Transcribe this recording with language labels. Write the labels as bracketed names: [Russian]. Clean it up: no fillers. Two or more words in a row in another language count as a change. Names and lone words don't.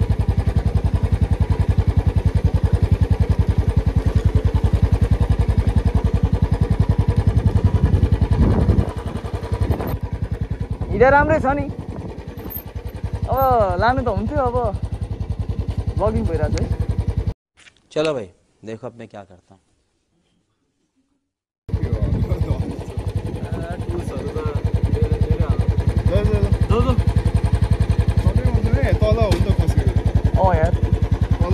[Nepali] हिँडा राम्रै छ नि, अब लानु त हुन्थ्यो। अब ब्लगिङ भइरहेको छ है। [Hindi] चलो भाइ देखो अब मैं क्या करता हूँ। [Nepali] तल हो नि त खसेको। यार तल